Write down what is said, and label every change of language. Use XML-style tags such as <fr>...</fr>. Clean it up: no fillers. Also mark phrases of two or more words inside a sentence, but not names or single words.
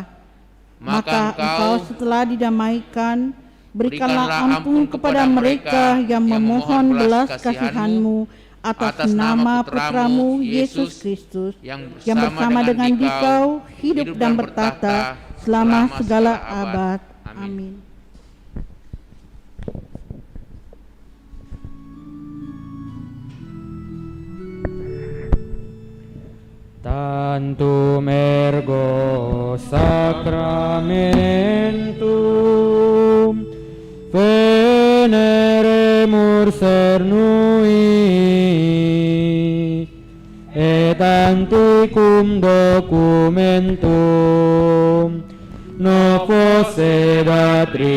<id>Maka Engkau setelah didamaikan, berikanlah ampun kepada mereka yang memohon belas kasihan-Mu atas nama Putramu Yesus Kristus, yang bersama dengan Dikau hidup dan bertata selama segala abad. Amin.</id> <la>Tantum ergo sacramentum veneremur cernui et antiquum documentum novo sedat</la>